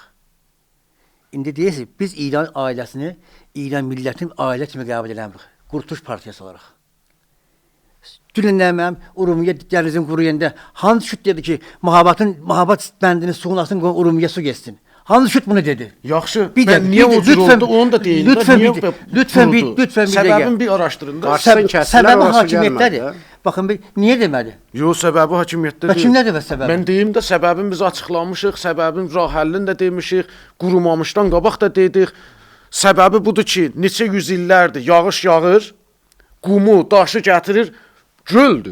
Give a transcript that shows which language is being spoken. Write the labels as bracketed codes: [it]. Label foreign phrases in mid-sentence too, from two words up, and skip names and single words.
[az] İndi deyirsiniz, biz İran ailəsini, İran millətini ailə kimi qəbul eləmirik. Qurtuluş partiyası olaraq. Dünən mənim Urumiyyə dənizin quruyanda hansı şüt dedi ki, Mahabat bəndini suyun asın, Urumiyyə su geçsin. Hansı şüt bunu dedi? yaxşı. Bir Mən də- niyə bir də- o cür lütfen- oldu? Onu da deyin. lütfen Niyə bir- bu- lütfen bir- durdu? lütfen bir Səbəbini dəqiqə. bir araşdırın da. Qarşısını kəsdilər, Səbəbi orası hakimiyyətdədir. gəlmədi. Baxın, niyə demədi? Yox, səbəbi hakimiyyətdə Və deyil. kimdədir bəs səbəbi? Mən deyim də səbəbini biz açıqlamışıq, səbəbin rah həllini də demişik, qurumamışdan qabaq da dedik. Səbəbi budur ki, neçə yüz illərdir yağış yağır, qumu, daşı gətirir, göldür.